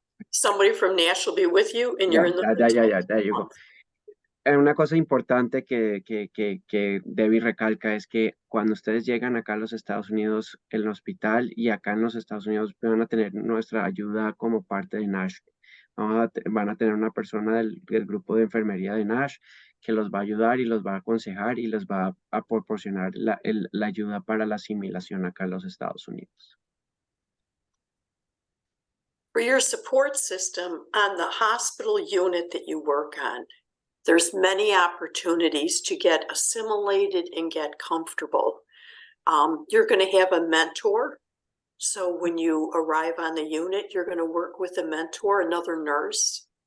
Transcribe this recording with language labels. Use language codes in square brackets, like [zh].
[en] Somebody from Nash will be with you and you're in the hotel. There you go. [es] Una cosa importante que Debbie recalca es que cuando ustedes llegan acá a los Estados Unidos, el hospital y acá en los Estados Unidos van a tener nuestra ayuda como parte de NASH. Van a tener una persona del grupo de enfermería de NASH que los va a ayudar y los va a aconsejar y les va a proporcionar la ayuda para la asimilación acá en los Estados Unidos. [en] For your support system on the hospital unit that you work on, there's many opportunities to get assimilated and get comfortable. You're going to have a mentor. So when you arrive on the unit, you're going to work with a mentor, another nurse.